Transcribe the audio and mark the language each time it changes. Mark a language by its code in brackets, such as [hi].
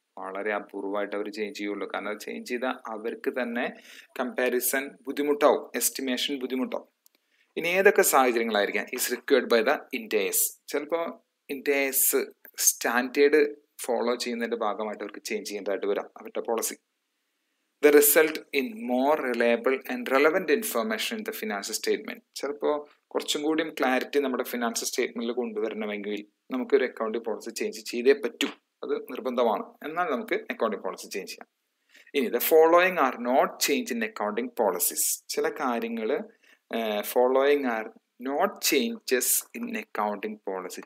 [ml] വളരെ അപൂർവമായിട്ട് അവർ ചേഞ്ച് ചെയ്യുള്ളൂ. കാരണം ചേഞ്ച് ചെയ്താൽ അവർക്ക് തന്നെ കമ്പാരിസൺ ബുദ്ധിമുട്ടാവും, എസ്റ്റിമേഷൻ ബുദ്ധിമുട്ടാവും. ഇനി ഏതൊക്കെ സാഹചര്യങ്ങളായിരിക്കാം [en] Is required by the Ind AS. [ml] ചിലപ്പോൾ ഇൻഡേഴ്സ് സ്റ്റാൻഡേർഡ് ഫോളോ ചെയ്യുന്നതിന്റെ ഭാഗമായിട്ട് അവർക്ക് ചേഞ്ച് ചെയ്യേണ്ടതായിട്ട് വരാം അവരുടെ policy. [en] The result in more reliable and relevant information in the financial statement. [ml] ചിലപ്പോൾ കുറച്ചും കൂടിയും ക്ലാരിറ്റി നമ്മുടെ ഫിനാൻഷ്യൽ സ്റ്റേറ്റ്മെന്റിൽ കൊണ്ടുവരണമെങ്കിൽ നമുക്കൊരു അക്കൗണ്ടിങ് പോളിസി ചേഞ്ച് ചെയ്തേ പറ്റൂ. അത് നിർബന്ധമാണ്. എന്നാൽ നമുക്ക് അക്കൗണ്ടിങ് പോളിസി ചേഞ്ച് ചെയ്യാം. ഇനി [en] The following are not change in accounting policies. [ml] ചില കാര്യങ്ങൾ [en] Following are not changes in accounting policy.